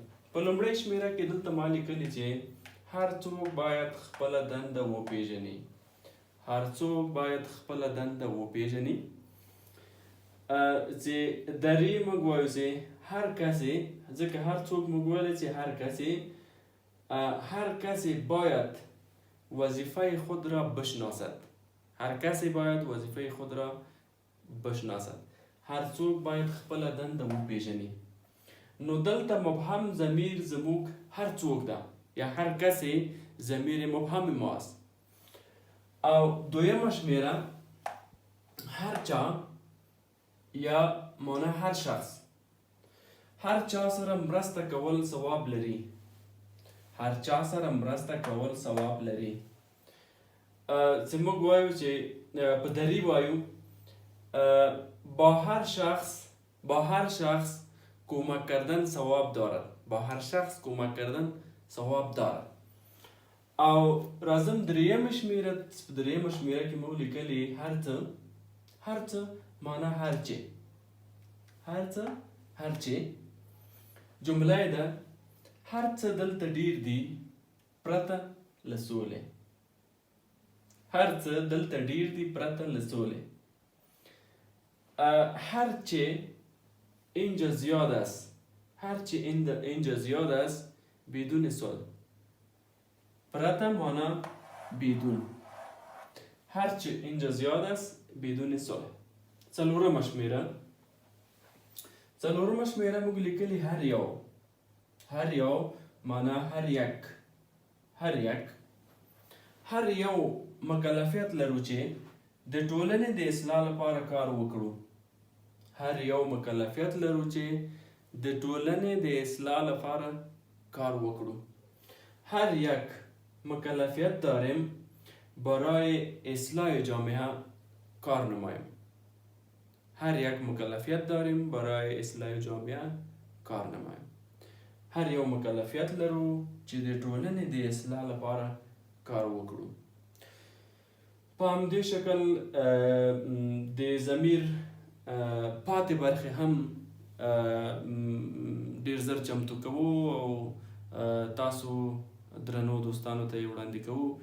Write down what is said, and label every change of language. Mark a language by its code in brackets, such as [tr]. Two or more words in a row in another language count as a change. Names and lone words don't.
[ps] په لومړۍ شمیره کې دلته ما لیکلي چې هر څوک باید خپله دنده وپیژني. هر څوک باید خپله دنده وپیژني. چې درې موږ وایو چې [fa] هر کسی، [ps] ځکه هر څوک موږ ویلی چې [fa] هر کسی، هر کسی باید وظیفه خود را بشناسد. هر کسی باید وظیفه خود را بشناسد. [ps] هر څوک باید خپله دنده وپیژني. نو دلته مبهم ضمیر زموږ هر څوک ده یا [fa] هر کسی ضمیر مبهم ماست. [ps] او دویمه شمیره هر چا یا معنی [fa] هر شخص. [ps] هر چا سره مرسته کول ثواب لري. هر چا سره مرسته کول ثواب لري. چې موږ وایو چې په دری وایو [fa] با هر شخص کمک کردن ثواب دارد. با هر شخص کمک کردن ثواب دارد. [ps] او راځم دریمه شمیره. په دریمه شمیره کې مو لیکلي هر څه. هر څه معنا [fa] هر چی. [ps] هر څه، [fa] هر چی. [ps] جمله ده هر څه دلته ډیر دي پرته له سولې. هر څه دلته ډیر دي پرته له سولې. [fa] هر چه اینجا زیاد است. هر چه اینجا زیاد است بدون صلح. [ps] پرته معنا بدون. [fa] هر چه اینجا زیاد است بدون صلح. [ps] څلورمه شمیره. څلورمه شمیره موږ لیکلي هر یو. هر یو معنا [fa] هر یک. هر یک. [ps] هر یو مکلفیت لرو چې د ټولنې د اصلاح لپاره کار وکړو. هر یو مکلفیت لرو چې د ټولنې د اصلاح لپاره کار وکړو. [fa] هر یک مکلفیت داریم برای اصلاح جامعه کار نمایم. هر یک مکلفیت داریم برای اصلاح جامعه کار نمایم. [ps] هر یو مکلفیت لرو چې د ټولنې د اصلاح لپاره کار وکړو. په همدې شکل د ضمیر پاتې برخې هم ډیر زر چمتو کوو او تاسو درنو دوستانو ته یې وړاندې کوو.